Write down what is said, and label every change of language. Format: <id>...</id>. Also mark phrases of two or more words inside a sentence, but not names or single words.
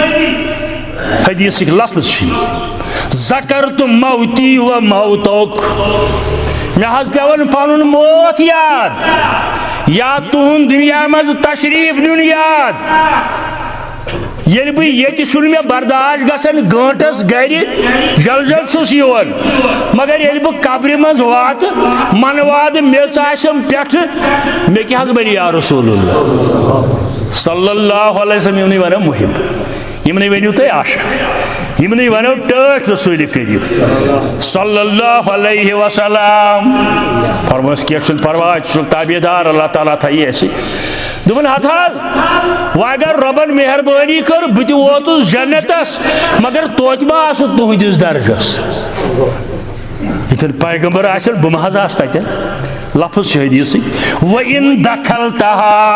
<ks>حدیثٕکۍ لفظ چھِ ذکرت موتی و موتک مےٚ حظ پیوان پنُن موت یاد یا تُہُنٛد دُنیا منٛز تشریٖف نیُن یاد ییٚلہِ بہٕ ییٚتہِ چھُنہٕ مےٚ برداشت گژھان گٲنٛٹس گرِ جل جل چھُس یِوان مگر ییٚلہِ بہٕ قبرِ منٛز واتہٕ منہٕ وادٕ میٚژ آسٮ۪م پٮ۪ٹھٕ مےٚ کیٛاہ حظ بنہِ یا رسول اللہ</ks> <ar>صلی اللہ علیہ وسلم</ar> <ks>یِمنٕے ونو محب یِمنٕے ؤنِو تُہۍ عاشق یِمنٕے ونو ٹٲٹھ رسول کریم</ks> <ar>صلی اللہ علیہ وسلم</ar> <ks>فرموس کینٛہہ چھُنہٕ پرواے ژٕ چھُکھ تابعدار اللہ تعالیٰ تھایی اَسہِ دوٚپُن ہتھ حظ وۄنۍ اگر رۄبن مہربٲنی کٔر بہٕ تہِ ووتُس جنتس مگر توتہِ ما آسہٕ تُہنٛدِس درجس ییٚتٮ۪ن پیغمبر آسن بہٕ ما حظ آسہٕ تتٮ۪ن لفظ چھِ حدیثٕکۍ</ks> <ar>وَإِن دخلتها</ar>